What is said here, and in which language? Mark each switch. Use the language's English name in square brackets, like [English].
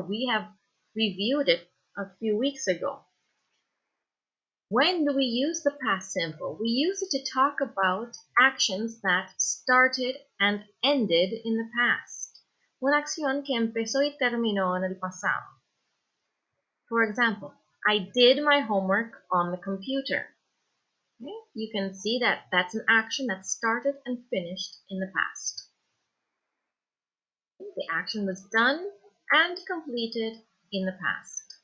[English] We have reviewed it a few weeks ago. When do we use the past simple? We use it to talk about actions that started and ended in the past. [Spanish] Una acción que empezó y terminó en el pasado. [English] For example, I did my homework on the computer. Okay? You can see that that's an action that started and finished in the past. The action was done and completed in the past.